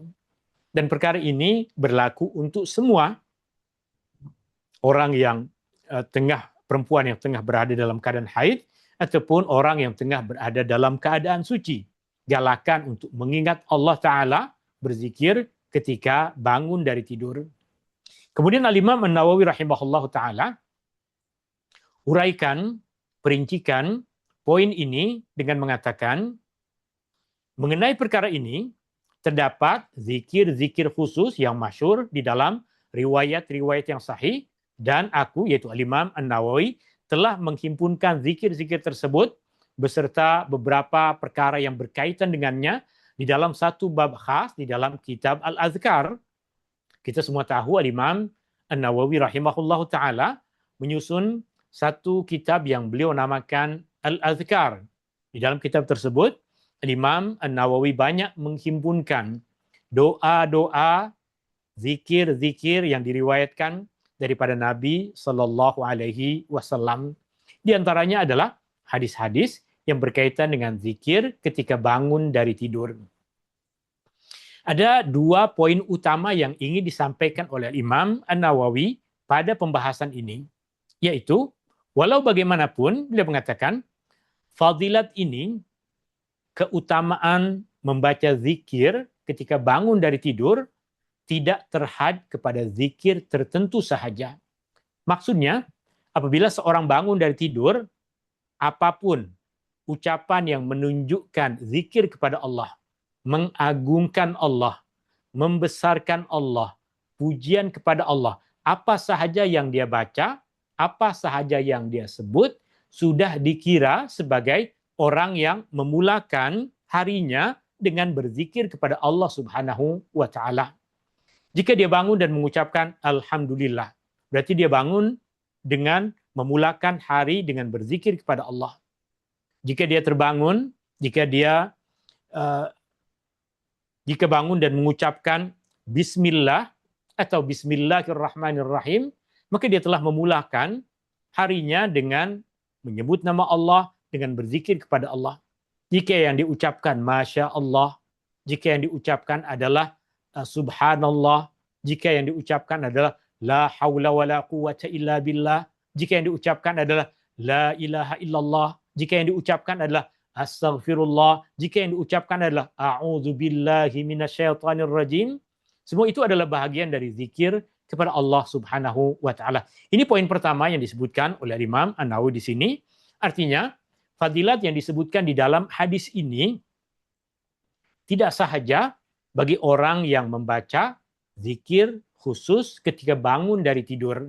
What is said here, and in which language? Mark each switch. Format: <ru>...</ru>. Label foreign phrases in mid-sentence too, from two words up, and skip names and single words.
<ms>Dan perkara ini berlaku untuk semua orang yang perempuan yang tengah berada dalam keadaan haid ataupun orang yang tengah berada dalam keadaan suci. Galakan untuk mengingat</ms> <ar>الله تعالى,</ar> <ms>berzikir ketika bangun dari tidur. Kemudian Al-Imam An-Nawawi</ms> <ar>رحمه الله تعالى</ar> <ms>uraikan, perincikan poin ini dengan mengatakan, mengenai perkara ini, terdapat zikir-zikir khusus yang masyhur di dalam riwayat-riwayat yang sahih, dan aku, yaitu Al-Imam An-Nawawi, telah menghimpunkan zikir-zikir tersebut beserta beberapa perkara yang berkaitan dengannya di dalam satu bab khas di dalam kitab Al-Azkar. Kita semua tahu Al-Imam An-Nawawi</ms> <ar>رحمه الله تعالى</ar> <ms>menyusun satu kitab yang beliau namakan Al-Azkar. Di dalam kitab tersebut, Imam An-Nawawi banyak menghimpunkan doa-doa, zikir-zikir yang diriwayatkan daripada Nabi</ms> <ar>صلى الله عليه وسلم.</ar> <ms>Di antaranya adalah hadis-hadis yang berkaitan dengan zikir ketika bangun dari tidur. Ada 2 poin utama yang ingin disampaikan oleh Imam An-Nawawi pada pembahasan ini, yaitu walau bagaimanapun beliau mengatakan fadilat ini, keutamaan membaca zikir ketika bangun dari tidur tidak terhad kepada zikir tertentu sahaja. Maksudnya, apabila seorang bangun dari tidur, apapun ucapan yang menunjukkan zikir kepada Allah, mengagungkan Allah, membesarkan Allah, pujian kepada Allah, apa sahaja yang dia baca, apa sahaja yang dia sebut, sudah dikira sebagai orang yang memulakan harinya dengan berzikir kepada Allah</ms> <ar>سبحانه وتعالى.</ar> <ms>Jika dia bangun dan mengucapkan Alhamdulillah, berarti dia bangun dengan memulakan hari dengan berzikir kepada Allah. jika dia terbangun, jika bangun dan mengucapkan Bismillah atau Bismillahirrahmanirrahim, maka dia telah memulakan harinya dengan menyebut nama Allah, dengan berzikir kepada Allah. Jika yang diucapkan</ms> <ar>ما شاء الله,</ar> <ms>jika yang diucapkan adalah Subhanallah, jika yang diucapkan adalah</ms> <ar>لا حول ولا قوة إلا بالله,</ar> <ms>jika yang diucapkan adalah</ms> <ar>لا إله إلا الله,</ar> <ms>jika yang diucapkan adalah Astaghfirullah, jika yang diucapkan adalah</ms> <ar>أعوذ بالله من الشيطان الرجيم,</ar> <ms>semua itu adalah bahagian dari zikir kepada Allah</ms> <ar>سبحانه وتعالى.</ar> <ms>Ini poin pertama yang disebutkan oleh Imam An-Nawawi di sini. Artinya, fadilat yang disebutkan di dalam hadis ini tidak sahaja bagi orang yang membaca zikir khusus ketika bangun dari tidur.</ms>